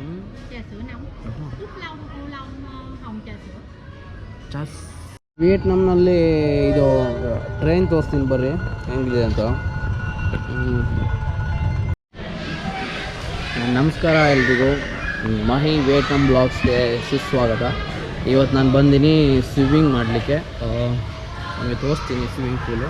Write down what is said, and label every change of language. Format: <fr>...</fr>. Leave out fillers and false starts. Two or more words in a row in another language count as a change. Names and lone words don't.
<vi>Trà sữa nóng. Ướp lâu cô lâu hồng trà sữa.</vi> <kn>ಚಾ ವಿಯೆಟ್ನಾಂನಲ್ಲಿ ಇದು ಟ್ರೈನ್ ತೋರಿಸ್ತೀನಿ ಬರ್ರಿ ಹೆಂಗಿದೆ ಅಂತ. ನಮಸ್ಕಾರ ಎಲ್ರಿಗೂ, ಮಾಹಿ ವಿಯೆಟ್ನಾಂ ಬ್ಲಾಗ್ಸ್ಗೆ ಸುಸ್ವಾಗತ. ಇವತ್ತು ನಾನು ಬಂದಿನಿ ಸ್ವಿಮ್ಮಿಂಗ್ ಮಾಡಲಿಕ್ಕೆ. ನಿಮಗೆ ತೋರಿಸ್ತೀನಿ</kn> <en>swimming pool.</en>